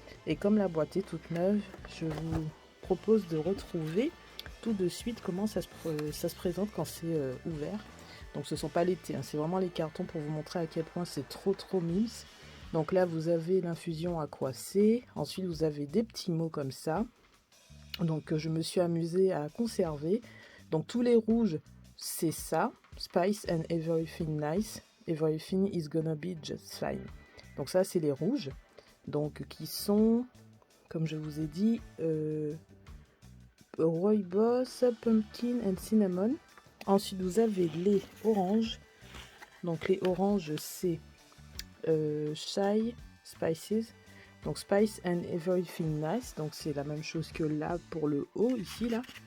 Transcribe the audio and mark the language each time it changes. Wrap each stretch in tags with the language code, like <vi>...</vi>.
<fr>Et comme la boîte est toute neuve, je vous propose de retrouver tout de suite comment ça se présente quand c'est ouvert. Donc ce ne sont pas les thés, hein, c'est vraiment les cartons pour vous montrer à quel point c'est trop mimes. Donc là, vous avez l'infusion aquacée. Ensuite, vous avez des petits mots comme ça. Donc, je me suis amusée à conserver. Donc, tous les rouges, c'est ça.</fr> <en>Spice and everything nice. Everything is gonna be just fine.</en> <fr>Donc, ça, c'est les rouges. Donc, qui sont, comme je vous ai dit, Rooibos, Pumpkin and Cinnamon. Ensuite, vous avez les oranges. Donc, les oranges, c'est Chai Spices, donc Spice and Everything Nice, donc c'est la même chose que là pour le haut ici là.</fr>